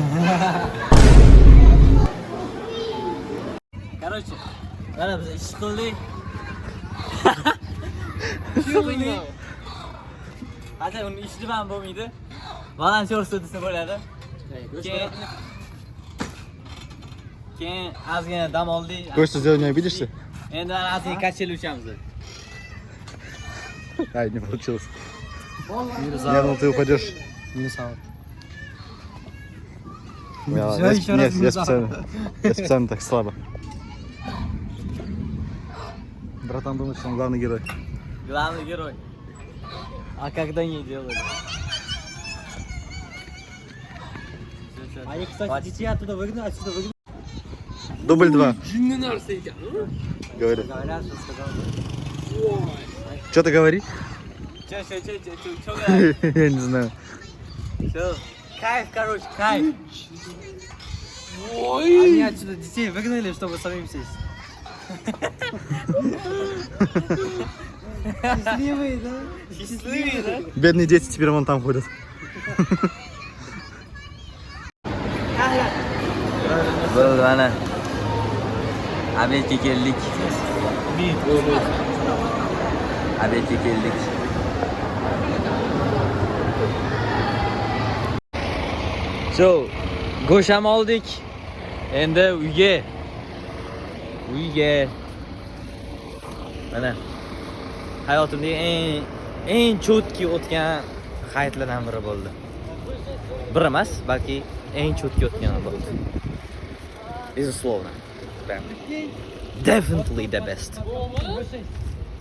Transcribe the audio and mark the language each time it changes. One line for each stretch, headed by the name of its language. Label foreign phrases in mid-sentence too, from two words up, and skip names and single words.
Uzbek: Короче, mana biz ish qildik. Hadi uni ishni ham bo'lmaydi. Volontyorство desa bo'ladi. Keyin ozgina dam oldik.
Russian: Go'shtni сделать не обидишься?
Uzbek: Endi ozgina kacheli uchamiz.
Russian: Ай, не получилось. Я думал, ты упадешь. Minus-out. Я еще раз я специально так слабо. Братан думает, что он главный герой. Главный герой. А когда не делали? Они, кстати, детей оттуда выгнали, отсюда выгнали. Дубль 2.
Uzbek: Jinni narsa ekan.
Russian: Говорит. Говорят, что сказал. Что ты говоришь? Че, Я не знаю. Кайф, короче, кайф. Они отсюда детей выгнали, чтобы самим сесть. Счастливые, да? Счастливые, да? Бедные дети теперь вон там ходят.
Uzbek: Bo'ldi mana. Abetga keldik. Abetga keldik. So, go'sht ham oldik. Endi uyga. Mana hayotimdagi eng cho'tki o'tgan hayitlardan biri bo'ldi. Bir emas, balki eng cho'tki o'tgan bo'ldi.
Russian: Безусловно.
English: Definitely the best.